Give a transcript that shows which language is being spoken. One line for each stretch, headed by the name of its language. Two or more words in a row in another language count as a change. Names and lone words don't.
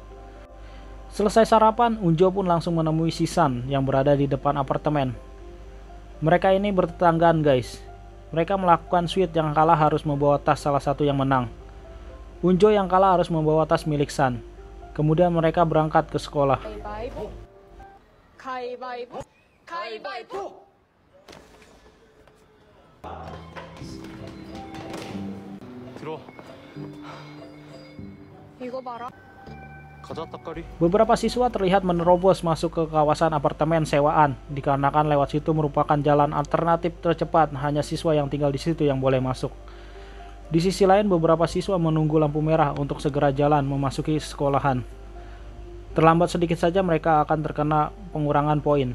Indonesian: Selesai sarapan, Unjo pun langsung menemui Sisan yang berada di depan apartemen. Mereka ini bertetanggaan guys. Mereka melakukan sweet, yang kalah harus membawa tas salah satu yang menang. Unjo yang kalah harus membawa tas milik San. Kemudian mereka berangkat ke sekolah.
Korean: 가위바위보. 가위바위보. 가위바위보. 들어. 이거 봐라. 가자 따까리.
Indonesian: Beberapa siswa terlihat menerobos masuk ke kawasan apartemen sewaan, dikarenakan lewat situ merupakan jalan alternatif tercepat, hanya siswa yang tinggal di situ yang boleh masuk. Di sisi lain, beberapa siswa menunggu lampu merah untuk segera jalan memasuki sekolahan. Terlambat sedikit saja mereka akan terkena pengurangan poin.